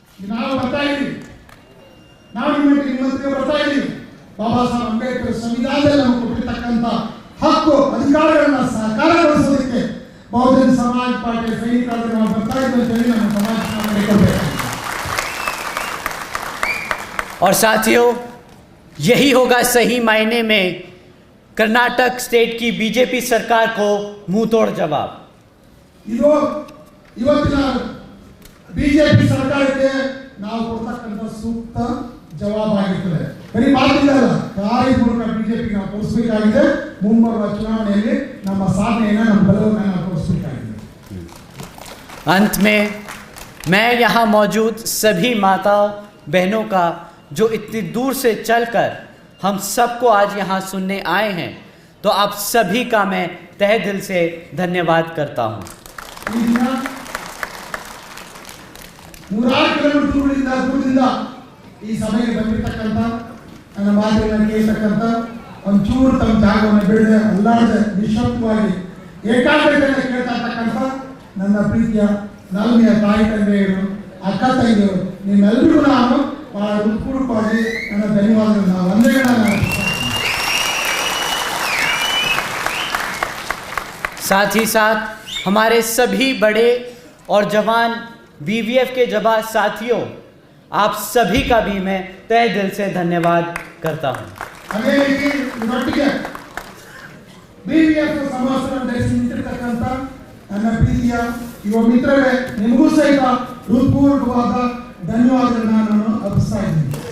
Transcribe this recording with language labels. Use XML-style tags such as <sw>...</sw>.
<kn>ನಾವು ಬರ್ತಾ ಇದ್ದೀವಿ, ನಾವು ನಿಮ್ಮೊಟ್ಟಿಗೆ ಬರ್ತಾ ಇದ್ದೀವಿ। ಬಾಬಾ ಸಾಹೇಬ್ ಅಂಬೇಡ್ಕರ್ ಸಂವಿಧಾನದಲ್ಲಿ ನಮಗೆ ಕೊಟ್ಟಿರ್ತಕ್ಕಂಥ ಹಕ್ಕು ಅಧಿಕಾರಗಳನ್ನ ಸಾಕಾರಗೊಳಿಸೋದಕ್ಕೆ ಬಹುಜನ ಸಮಾಜ ಪಾರ್ಟಿಯ ಸೈನಿಕರಾಗಿ ನಾವು ಬರ್ತಾ ಇದ್ದೀವಿ ಅಂತ ಹೇಳಿ ನಮ್ಮ ಸಮಾಜ ಮಾಡಿಕೊಳ್ಬೇಕು।</kn> <hi>और साथियों, यही होगा सही मायने में कर्नाटक स्टेट की बीजेपी सरकार को मुंह तोड़ जवाब।</hi> <kn>ಇದು ಇವತ್ತಿನ ಬಿಜೆಪಿ ಸರ್ಕಾರಕ್ಕೆ ನಾವು ಕೊಡ್ತಕ್ಕಂಥ ಸೂಕ್ತ ಜವಾಬಾಗಿರ್ತದೆ। ಬರೀ ಮಾತಿಲ್ಲ, ಕಾರ್ಯಪೂರ್ವಕ ಬಿಜೆಪಿ ನಾವು ತೋರಿಸಬೇಕಾಗಿದೆ। ಮುಂಬರುವ ಚುನಾವಣೆಯಲ್ಲಿ ನಮ್ಮ ಸಾಧನೆಯನ್ನು ನಮ್ಮ ಬಲವನ್ನು ನಾವು ತೋರಿಸಬೇಕಾಗಿದೆ।</kn> <hi>अंत में मैं यहाँ मौजूद सभी माताओं बहनों का जो इतनी दूर से चलकर हम सबको आज यहाँ सुनने आए हैं, तो आप सभी का मैं तहे दिल से धन्यवाद करता हूँ।</hi> <kn>ಈ ದಿನ 106 ಕಿಲೋಮೀಟರ್ ದೂರದಿಂದ ಈ ಸಭೆಗೆ ಬಂದಿರತಕ್ಕಂಥ ನನ್ನ ಮಾತುಗಳನ್ನು ಕೇಳತಕ್ಕಂಥ ಒಂಚೂರು ತಮ್ಮ ಜಾಗವನ್ನು ಬಿಡದೆ ಅಲ್ಲಾಡದೆ ನಿಶಬ್ದವಾಗಿ ಏಕಾಗ್ರತೆಯಿಂದ ಕೇಳ್ತಾ ಇರ್ತಕ್ಕಂಥ ನನ್ನ ಪ್ರೀತಿಯ ನಲ್ಮೆಯ ತಾಯಿ ತಂದೆಯರು, ಅಕ್ಕ ತಂಗಿಯರು, ನಿಮ್ಮೆಲ್ಲರಿಗೂ ನಾನು ಬಹಳ ಹೃತ್ಪೂರ್ವಕವಾಗಿ ನನ್ನ ಧನ್ಯವಾದಗಳನ್ನು ವಂದನೆಗಳನ್ನು</kn> <hi>साथ ही साथ हमारे सभी बड़े और जवान बीवीएफ के जवान साथियों, आप सभी का भी मैं तहे दिल से धन्यवाद करता हूँ।</hi> <kn>ಅದೇ ರೀತಿ ಇವತ್ತಿಗೆ ಬಿವಿಎಫ್ ಸಮಾವೇಶವನ್ನು ನಡೆಸಿ ನಿಂತಿರ್ತಕ್ಕಂಥ ನನ್ನ ಪ್ರೀತಿಯ ಯುವ ಮಿತ್ರರೇ, ನಿಮಗೂ ಸಹಿತ ಹೃತ್ಪೂರ್ವಕವಾದ ಧನ್ಯವಾದಗಳನ್ನು ನಾನು ಅರ್ಪಿಸ್ತಾ ಇದ್ದೀನಿ।</kn>